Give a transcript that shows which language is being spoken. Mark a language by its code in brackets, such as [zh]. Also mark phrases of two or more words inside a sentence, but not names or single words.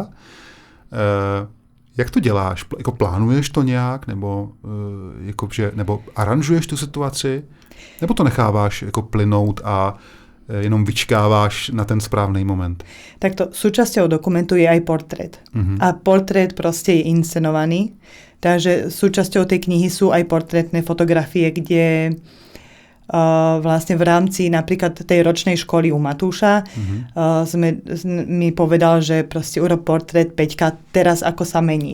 [cs] Jak to děláš? Jako plánuješ to nějak? Nebo aranžuješ tu situaci? Nebo to necháváš jako plynout a jenom vyčkáváš na ten správný moment? [sk] Takto súčasťou dokumentu je aj portrét. A portrét proste je inscenovaný. Takže súčasťou tej knihy sú aj portrétne fotografie, kde vlastne v rámci napríklad tej ročnej školy u Matúša mi povedal, že proste urob portrét Peťka teraz ako sa mení.